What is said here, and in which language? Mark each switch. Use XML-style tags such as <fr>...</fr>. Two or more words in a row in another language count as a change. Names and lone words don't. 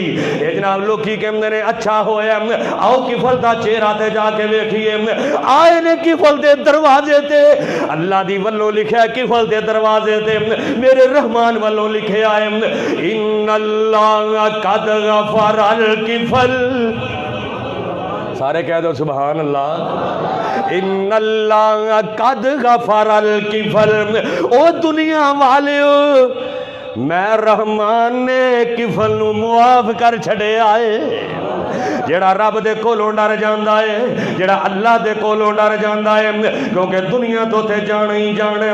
<pa>ਯੇ ਜਨਾਬ ਲੋਗ ਕੀ ਕਹਿੰਦੇ ਨੇ ਅੱਛਾ ਹੋਇਆ, ਆਓ ਕਿਫ਼ਲ ਦਾ ਚਿਹਰਾ ਤੇ ਜਾ ਕੇ ਵੇਖੀਏ। ਆਏ ਨੇ ਕਿਫ਼ਲ ਦੇ ਦਰਵਾਜ਼ੇ ਤੇ, ਅੱਲਾਹ ਦੀ ਵੱਲੋਂ ਲਿਖਾ ਕਿਫ਼ਲ ਦੇ ਦਰਵਾਜ਼ੇ ਤੇ, ਮੇਰੇ ਰਹਿਮਾਨ ਵੱਲੋਂ ਲਿਖੇ ਆਏ</pa> <ar>إن الله قد غفر للكفل.</ar> <pa>ਸਾਰੇ ਕਹਿ ਦੋ ਸੁਭਾਨ ਅੱਲਾਹ।</pa> <ar>إن الله قد غفر للكفل.</ar> <pa>ਓ ਦੁਨੀਆ ਵਾਲਿਓ ਮੈਂ ਰਹਿਮਾਨ ਨੇ ਕਿਫ਼ਲ ਨੂੰ ਮੁਆਫ਼ ਕਰ ਛੱਡਿਆ ਹੈ। ਜਿਹੜਾ ਰੱਬ ਦੇ ਕੋਲੋਂ ਡਰ ਜਾਂਦਾ ਹੈ, ਜਿਹੜਾ ਅੱਲਾਹ ਦੇ ਕੋਲੋਂ ਡਰ ਜਾਂਦਾ ਹੈ, ਕਿਉਂਕਿ ਦੁਨੀਆ ਤੋ ਤੇ ਜਾਣਾ ਹੀ ਜਾਣਾ।</pa>